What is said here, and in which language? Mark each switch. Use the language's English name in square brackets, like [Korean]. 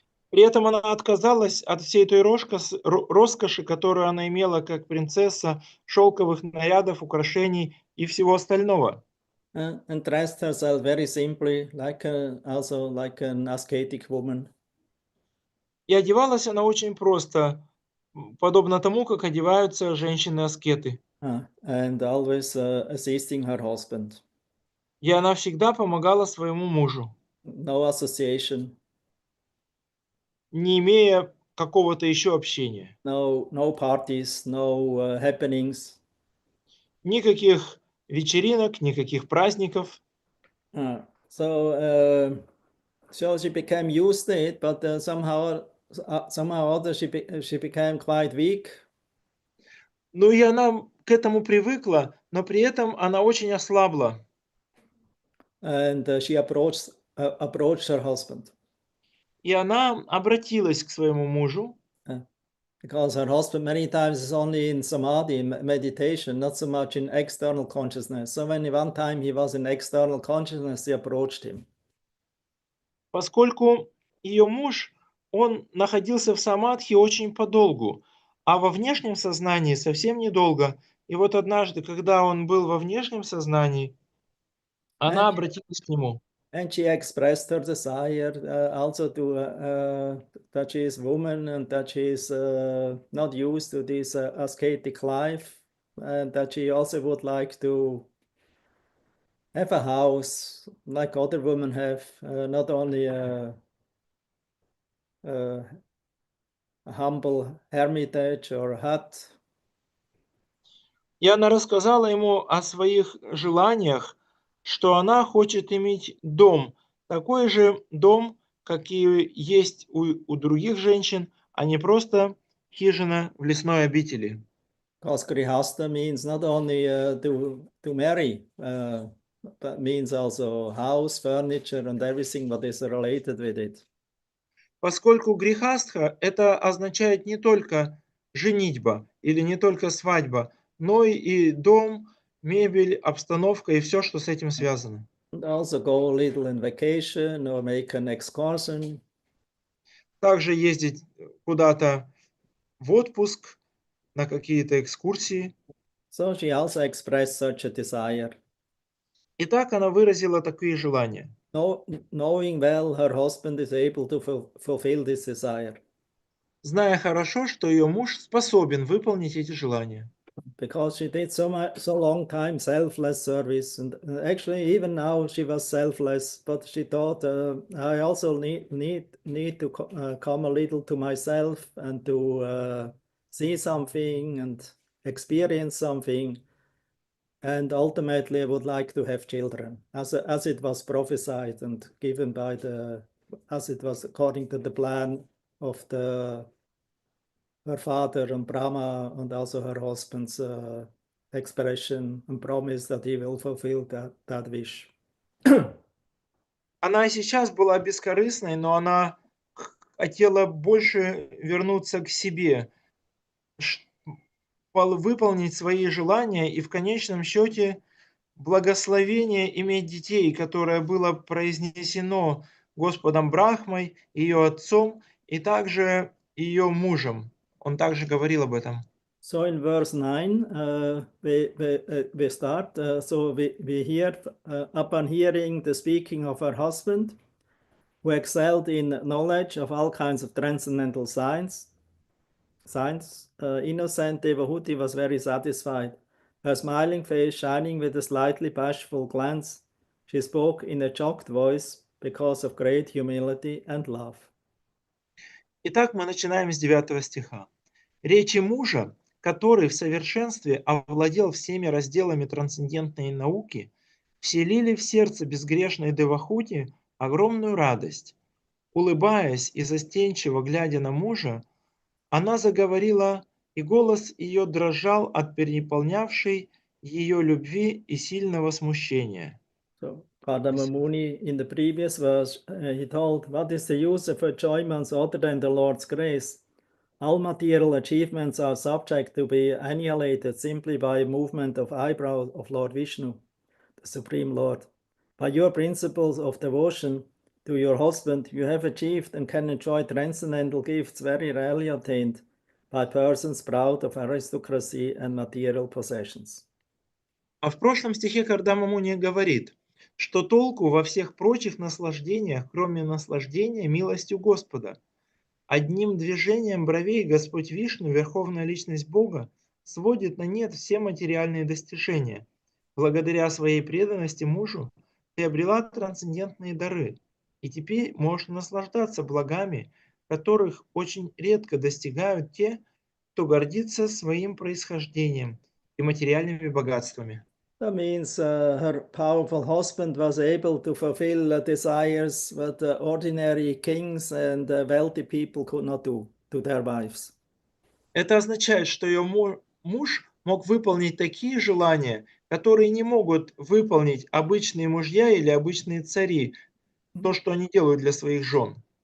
[Russian] При этом она отказалась от всей той роскоши, которую она имела как принцесса, шелковых нарядов, украшений и всего остального. [English] And dressed herself very simply, also like an ascetic woman. [Russian] И одевалась она очень просто, подобно тому, как одеваются женщины-аскеты. [English] And always assisting her husband. [Russian] И она всегда помогала своему мужу. [English] No association. [Russian] Не имея какого-то еще общения. [English] No parties, no happenings. [Russian] Никаких вечеринок, никаких праздников. [English] So she became used to it, but somehow or other she became quite weak. [Russian] Ну и она к этому привыкла, но при этом она очень ослабла. [English] And she approached her husband. [Russian] И она обратилась к своему мужу. [English] Because her husband many times is only in samadhi, meditation, not so much in external consciousness. So when one time he was in external consciousness, she approached him. [Russian] Поскольку ее муж, он находился в самадхи очень подолгу, а во внешнем сознании совсем недолго. И вот однажды, когда он был во внешнем сознании, она обратилась к нему. [English] And she expressed her desire also that she is woman and that she is not used to this ascetic life, and that she also would like to have a house like other women have, not only a humble hermitage or a hut. [Russian] И она рассказала ему о своих желаниях, что она хочет иметь дом, такой же дом, какие есть у других женщин, а не просто хижина в лесной обители. [English] Because grihasta means not only to marry, but means also house, furniture, and everything what is related with it. [Russian] Поскольку грихастха это означает не только женитьба или не только свадьба, но и дом, мебель, обстановка и все, что с этим связано. [English] And also go a little on vacation or make an excursion. [Russian] Также ездить куда-то в отпуск, на какие-то экскурсии. [English] So she also expressed such a desire. [Russian] И так она выразила такие желания. [English] Knowing well her husband is able to fulfill this desire. [Russian] Зная хорошо, что ее муж способен выполнить эти желания. [English] Because she did so long time selfless service, and actually even now she was selfless, but she thought I also need to come a little to myself and to see something and experience something, and ultimately would like to have children, as it was prophesied and given by as it was according to the plan of her father and Brahma, and also her husband's expression and promise that he will fulfill that wish. [Russian] Она и сейчас была бескорыстной, но она хотела больше вернуться к себе, выполнить свои желания и в конечном счете благословение иметь детей, которое было произнесено Господом Брахмой, ее отцом и также ее мужем. Он также говорил об этом. [English] So in verse 9, we start. So we hear, upon hearing the speaking of her husband, who excelled in knowledge of all kinds of transcendental science, innocent Devahути was very satisfied. Her smiling face shining with a slightly bashful glance, she spoke in a choked voice because of great humility and love. [Russian] Итак, мы начинаем с 9 стиха. Речи мужа, который в совершенстве овладел всеми разделами трансцендентной науки, вселили в сердце безгрешной Девахути огромную радость. Улыбаясь и застенчиво глядя на мужа, она заговорила, и голос ее дрожал от переполнявшей ее любви и сильного смущения. [English] So Kardama Muni, in the previous verse, he told, what is the use of enjoyments other than the Lord's grace? All material achievements are subject to be annihilated simply by a movement of eyebrow of Lord Vishnu, the Supreme Lord. By your principles of devotion to your husband, you have achieved and can enjoy transcendental gifts very rarely attained by persons proud of aristocracy and material possessions. [Russian] А в прошлом стихе Кардама Муни говорит, что толку во всех прочих наслаждениях, кроме наслаждения милостью Господа. Одним движением бровей Господь Вишну, Верховная Личность Бога, сводит на нет все материальные достижения. Благодаря своей преданности мужу приобрела трансцендентные дары, и теперь может наслаждаться благами, которых очень редко достигают те, кто гордится своим происхождением и материальными богатствами. [English] That means her powerful husband was able to fulfill desires that ordinary kings and wealthy people could not do to their wives. [Russian] Это означает, что ее муж мог выполнить такие желания, которые не могут выполнить обычные мужья или обычные цари, то, что они делают для своих жен.